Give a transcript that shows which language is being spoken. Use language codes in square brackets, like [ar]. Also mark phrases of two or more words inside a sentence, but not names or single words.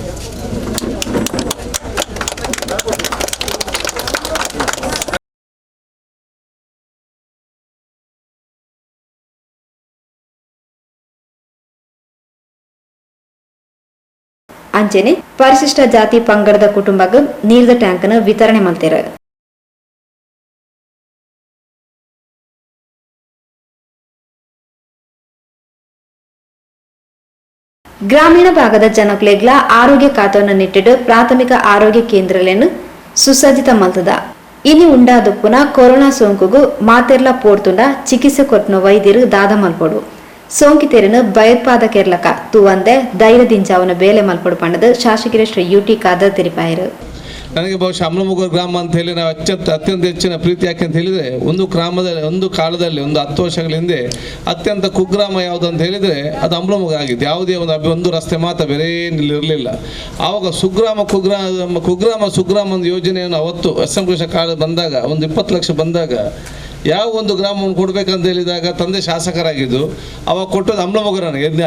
[tcy] ಅಂಚನೆ ಪರಿಶಿಷ್ಟ ಜಾತಿ ಪಂಗಡದ ಕುಟುಂಬಗ ನೀರ್ದ ಟ್ಯಾಂಕ್ ಅನ್ನು [kn] ವಿತರಣೆ ಮಾಡ್ತಾರೆ. [tcy] ಗ್ರಾಮೀಣ ಭಾಗದ ಜನಕ್ಲೆಗ್ಲ ಆರೋಗ್ಯ ಖಾತವನ್ನು ನಿಟ್ಟಿಟ್ಟು ಪ್ರಾಥಮಿಕ ಆರೋಗ್ಯ ಕೇಂದ್ರಗಳನ್ನು ಸುಸಜ್ಜಿತ ಮಲ್ತದ. ಇನಿ ಉಂಡಾದುಪ್ಪುನ ಕೊರೋನಾ ಸೋಂಕುಗು ಮಾತೆರ್ಲ ಪೋಡ್ತುಂಡ ಚಿಕಿತ್ಸೆ ಕೊಟ್ಟನ ವೈದ್ಯರು ದಾದ ಮಲ್ಪಡು. ಸೋಂಕಿತರನ್ನು ಭಯೋತ್ಪಾದಕರ್ಲಕ ತೂವಂದೆ ಧೈರ್ಯ ದಿಂಚಾವನ ಬೇಲೆ ಮಲ್ಪಡು ಪಂಡದ ಶಾಸಕರ ಶ್ರೀ ಯುಟಿ ಖಾದರ್ ತಿಳಿಪಾಯರು. [kn] ನನಗೆ ಬಹುಶಃ ಅಮ್ಲಮಗೂರು ಗ್ರಾಮ ಅಂತ ಹೇಳಿ ನಾವು ಅತ್ಯಂತ ಹೆಚ್ಚಿನ ಪ್ರೀತಿ ಯಾಕೆ ಅಂತ ಹೇಳಿದರೆ, ಒಂದು ಕಾಲದಲ್ಲಿ 10 ವರ್ಷಗಳ ಹಿಂದೆ ಅತ್ಯಂತ ಕುಗ್ರಾಮ ಯಾವುದು ಅಂತ ಹೇಳಿದರೆ ಅದು ಅಮ್ಲಮಗೂರು ಆಗಿತ್ತು. ಯಾವುದೇ ಒಂದು ರಸ್ತೆ ಮಾತ್ರ ಬೇರೆ ಇರಲಿಲ್ಲ. ಆವಾಗ ಸುಗ್ರಾಮ ಒಂದು ಯೋಜನೆಯನ್ನು ಅವತ್ತು ಅಸಂಘರ್ಷ ಕಾಲ ಬಂದಾಗ 20 ಲಕ್ಷ ಬಂದಾಗ ಯಾವ ಒಂದು ಗ್ರಾಮವನ್ನು ಕೊಡಬೇಕಂತ ಹೇಳಿದಾಗ ತಂದೆ ಶಾಸಕರಾಗಿದ್ದು ಅವಾಗ ಕೊಟ್ಟದ್ದು ಅಮ್ಲಮಗೂರನ್ನು.